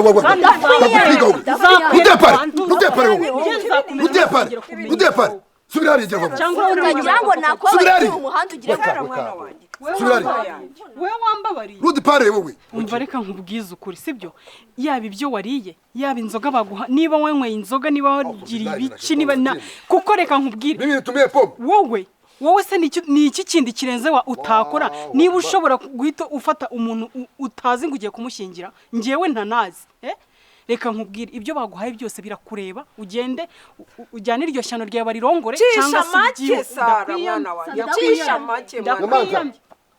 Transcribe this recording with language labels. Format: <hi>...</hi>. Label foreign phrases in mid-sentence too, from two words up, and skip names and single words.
<rw>Udepare subira hariya vuba Cyangwa nakwabaye umuhanda ugiye Sara mwana wanjye we wambabariye Udepare wowe umva reka nkubwiza ukuri sibyo yaba ibyo wariye yaba inzoga baguha niba wanyweye inzoga niba wagiriye ibiki niba kuko reka nkubwire</rw> <sw>Mimi tumie pombe</sw> <rw>wowe se ni iki kindi kirenze wa utakora niba ushobora guhita ufata umuntu utazi ngo ugiye kumushyingira ngewe ntanazi reka nkubwire ibyo baguhaye byose birakureba ugende ujyane iryo shyano ryawe barirongore cyangwa se Sara mwana wanjye cisha make</rw>